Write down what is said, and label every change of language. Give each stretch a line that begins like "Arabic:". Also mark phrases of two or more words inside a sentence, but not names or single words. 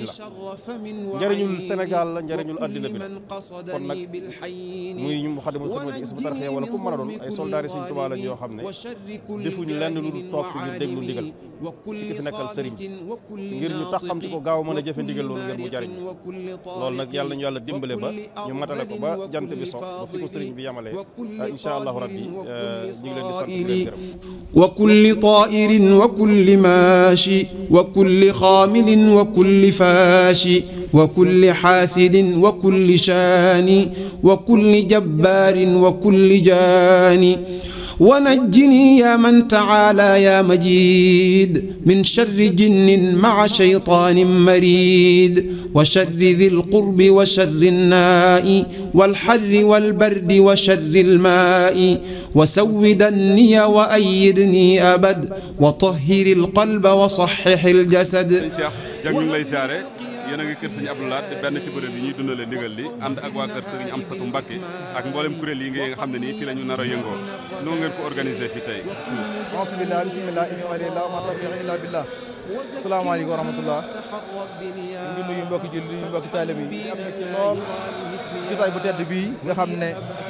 Wolof: la njariñul Sénégal la njariñul àddina bi la kon nag muy ñu Moukhaddamatoul Khidma ci Hizbut Tarqiyyah wala ku mën a doon ay soldaari Sëriñ Tuubaa lañ yoo xam ne defuñu lenn lu dul toog fi ngir déglu ndigal ci ki fi nekkal sëriñ ngir ñu tax xam ci ko gaaw mën a jëfe ndigal loolu ngir mu jariñ loolu nag yàlla nañu yàlla dimbale ba ñu matale ko ba jant bi so ba fi ko sëriñ bi yamalee
Arabic: إن شاء الله ربي
Wolof: ñu ngi leen di sant di leen gërëm
Arabic: وكل طائر وكل ماشي وكل خامل وكل فاشي وكل حاسد وكل شاني وكل جبار وكل جاني ونجني يا من تعالى يا مجيد من شر جن مع شيطان مريد وشر ذي القرب وشر الناء والحر والبرد وشر الماء وسودني وأيدني أبد وطهر القلب وصحح الجسد
Wolof: yéen a ngi kër sëñ Abdou Lahad benn ci bërëb yi ñuy dundalee ndigal li ànd ak waa kër sëriñ Amsatu Mbacké ak mboolem kuréel yi nga xam ne nii fii la ñu nar a yëngoo noo ngeen ko organisé fii tey
Arabic: بسم الله إني ولله ما توفيقي إلا بالله السلام عليكم ورحمة الله
Wolof: ñu ngi nuyu mbokki julli nuyu mbokki taalibe yi am na ci lool jotaay bu tedd bii nga xam ne Cheikh